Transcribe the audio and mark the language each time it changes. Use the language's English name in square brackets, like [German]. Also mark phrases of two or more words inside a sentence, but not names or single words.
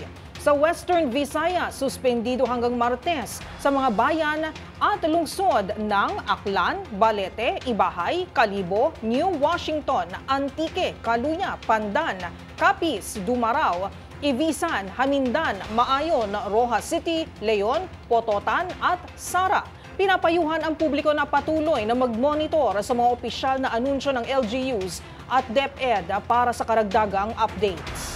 [Filipino] Sa Western Visayas, suspendido hanggang Martes sa mga bayan at lungsod ng Aklan, Balete, Ibahay, Kalibo, New Washington, Antique, Caluya, Pandan, Capiz, Dumaraw, Ibisan, Hamindan, Maayon, Rojas City, Leon, Pototan at Sara. Pinapayuhan ang publiko na patuloy na mag-monitor sa mga opisyal na anunsyo ng LGUs at DepEd para sa karagdagang update.